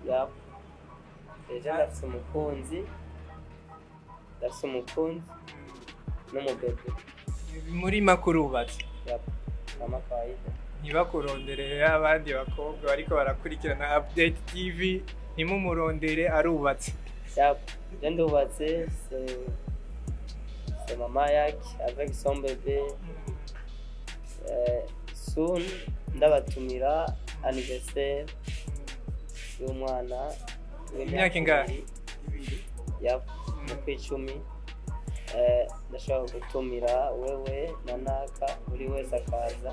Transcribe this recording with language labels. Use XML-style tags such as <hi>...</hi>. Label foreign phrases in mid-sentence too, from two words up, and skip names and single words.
<rn>Ndafise umukunzi n'umubebe. muri makurubatse</rn> <sw>Yap, kama kawaida.</sw> <rn>ntibakuronderere abandi bakobwa bariko barakurikirana Update TV ntimumurondere arubatse. Yap, ndubatse,</rn> <fr>c'est maman yake avec son bébé.</fr> <rn>Soon ndabatumira anniversaire y'umwana Imyaka ingahe? Yap, mu kw'icumi. Ndashaka gutumira wewe na Naka, buri wese akaza.</rn>